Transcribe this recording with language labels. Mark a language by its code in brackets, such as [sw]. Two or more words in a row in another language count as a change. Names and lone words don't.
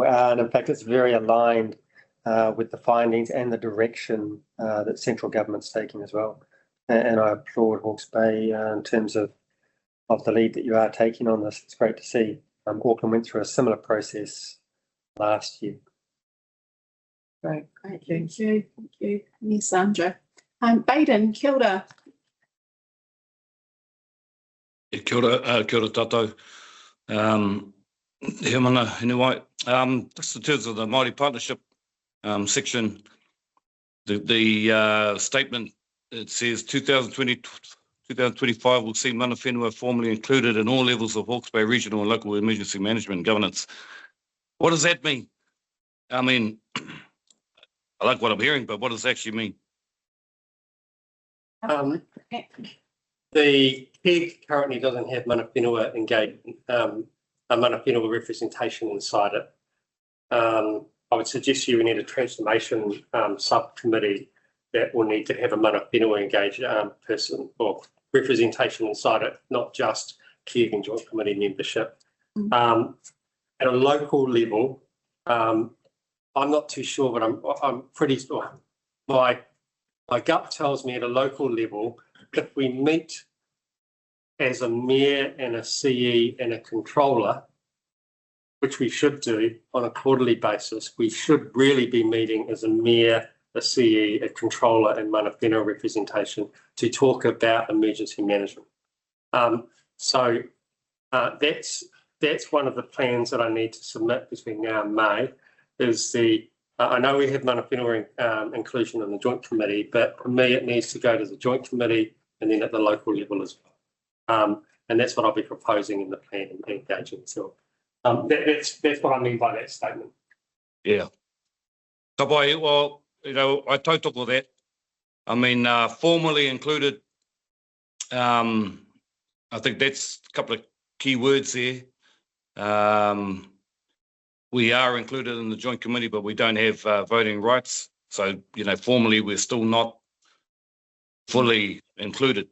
[en] And in fact, it's very aligned with the findings and the direction that central government's taking as well. And I applaud Hawke's Bay in terms of the lead that you are taking on this. It's great to see. Auckland went through a similar process last year. Great. Great, thank you. Thank you, Miss Sandra. [mi] Baden, kia ora. Kia ora tātou. He mana, [en] anyway, just in terms of the Māori Partnership section, the statement, it says 2025 will see [mi] mana whenua [en] formally included in all levels of Hawke's Bay regional and local emergency management and governance. What does that mean? I mean, I like what I'm hearing, but what does it actually mean? The PEG currently doesn't have [mi] mana whenua [en] engagement, a [mi] mana whenua [en] representation inside it. I would suggest we need a transformation subcommittee that will need to have a [mi] mana whenua [en] engaged person or representation inside it, not just PEG and Joint Committee membership. At a local level, I'm not too sure, but I'm pretty sure. My gut tells me at a local level, if we meet as a mayor and a CE and a controller, which we should do on a quarterly basis, we should really be meeting as a mayor, a CE, a controller and [mi] mana whenua [en] representation to talk about emergency management. So that's one of the plans that I need to submit between now and May. Is I know we have [mi] mana whenua [en] inclusion in the Joint Committee, but for me it needs to go to the Joint Committee and then at the local level as well. And that's what I'll be proposing in the plan and engaging. So that's what I mean by that statement. Yeah. [mi] Ka pai, [en] well, I tautoko that. I mean, formally included, I think that's a couple of key words there. We are included in the Joint Committee, but we don't have voting rights. So, formally, we're still not fully included.